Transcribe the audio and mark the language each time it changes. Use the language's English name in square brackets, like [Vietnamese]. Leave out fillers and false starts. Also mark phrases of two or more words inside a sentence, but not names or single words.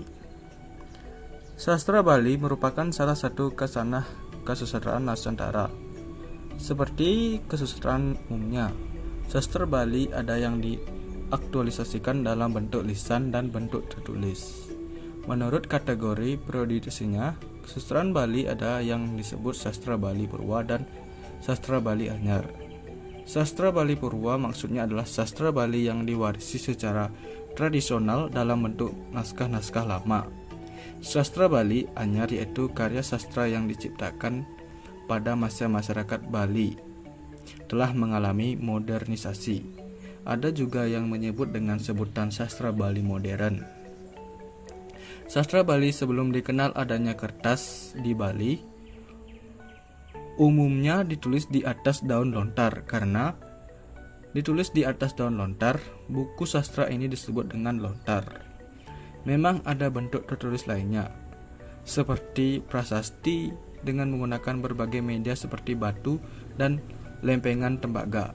[Indonesian] Sastra Bali merupakan salah satu khasanah kesusastraan Nusantara. Seperti kesusastraan umumnya, sastra Bali ada yang diaktualisasikan dalam bentuk lisan dan bentuk tertulis. Menurut kategori periodisasinya, kesusastraan Bali ada yang disebut sastra Bali Purwa dan sastra Bali Anyar. Sastra Bali Purwa maksudnya adalah sastra Bali yang diwarisi secara tradisional dalam bentuk naskah-naskah lama. Sastra Bali Anyar yaitu karya sastra yang diciptakan pada masa masyarakat Bali telah mengalami modernisasi. Ada juga yang menyebut dengan sebutan sastra Bali modern. Sastra Bali sebelum dikenal adanya kertas di Bali umumnya ditulis di atas daun lontar. Karena ditulis di atas daun lontar, buku sastra ini disebut dengan lontar. Memang ada bentuk tertulis lainnya, seperti prasasti dengan menggunakan berbagai media seperti batu dan lempengan tembaga.